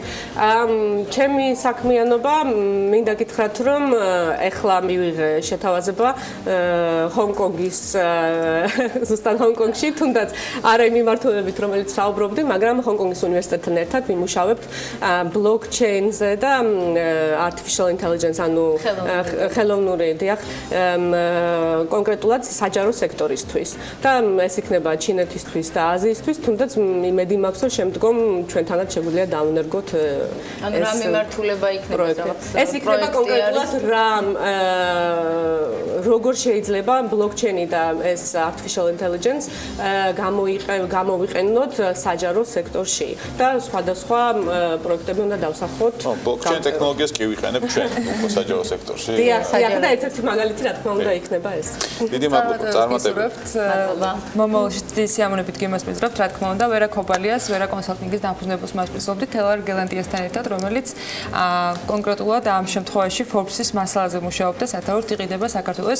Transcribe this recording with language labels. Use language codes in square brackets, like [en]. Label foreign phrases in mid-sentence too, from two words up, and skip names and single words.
[ka] ჩემი საქმიანობა, მინდა გითხრათ, რომ ეხლა მივიღე შეთავაზება ჰონგკონგის ზუსტად ჰონგკონგში, თუნდაც არა იმ მიმართულებით, რომელიც საუბრობდი, მაგრამ ჰონგკონგის უნივერსიტეტთან ერთად ვიმუშავებთ ბლოკჩეინზე და [en] artificial intelligence, [ka] ანუ ხელოვნური დიახ, კონკრეტულად საჯარო სექტორისთვის. და ეს იქნება ჩინეთისთვის და აზიისთვის, თუნდაც იმედი მაქვს, რომ შემდგომ ჩვენთანაც შეგვიძლია დავუნერგოთ ანუ რა მიმართულება იქნება რაღაც? ეს იქნება კონკრეტულად რა როგორ შეიძლება ბლოკჩეინი და ეს [en] artificial intelligence [ka] გამოვიყენოთ საჯარო სექტორში და სხვადასხვა პროექტები უნდა დავსახოთ. ბლოკჩეინ ტექნოლოგიას კი ვიყენებ ჩვენ უკვე საჯარო სექტორში. დიახ, და ერთ-ერთი მაგალითი რა თქმა უნდა იქნება ეს. დიდი მადლობა, წარმატებები. მომავალში დიდი სიამოვნებით გიმასპინძლობთ, რა თქმა უნდა, ვერა ქობალიას, ვერა კონსალტინგის დამფუძნებელს მასპინძლობთ თელარ გელანდიასთან ერთად, რომელიც კონკრეტულად ამ შემთხვევაში Forbes-ის მასალაზე მუშაობდა, სათაურით იყიდება საქართველოს.